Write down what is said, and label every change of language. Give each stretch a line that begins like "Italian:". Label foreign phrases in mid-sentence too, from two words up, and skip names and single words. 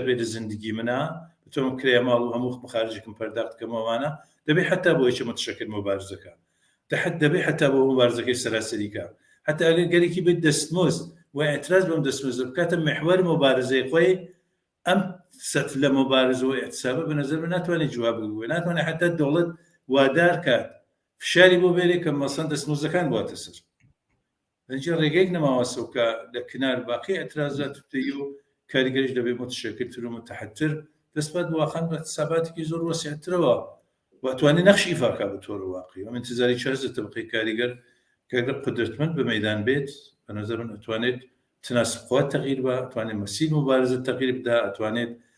Southern Kurdish: بێت لە زندگی منە بتوانم کرێ ماڵ و هەموو بەخارجێکم پەرداخت کەمەوانە دەبێت حتا بۆی چە متشەکل مبارزەکە دەبێت حتا بۆ مبارزەکەی سەراسەریکە حتا ئەگەر گەرێکی بێت دەستمۆز و اعتراض بەم دەستمۆزە بکاتە محور مبارزەی خۆی ئەم سەف لە مبارزە و اعتسابە بە نەزەر من ناتوانێت جواب بگوێ ناتوانێت حتا دەوڵەت وادار کات فشاری بۆ بێرێ کە مەسەن دەستمۆزەکان بواتە سەر لەنجێ ڕێگەیەک نەماوەسە کە لە کنار باقی اعتراضات توی و کاریگەریش دەبێت متشەکلتر و متحدتر دەستپات بواخان بە حساباتێکی زۆر وەسیعترەوە واتوانێت نەخشی ئیفاکە بە تۆڕ واقعی و انتظاری چارزە تەبقەی کاریگەر کەگەر قدرتمەند بە مەیدان بێت بە نەزەر من ئەتوانێت تناسبخوا تەغییر بە ئەتوانێت مەسیر مبارزە تەغییر بدا ئەتوانێت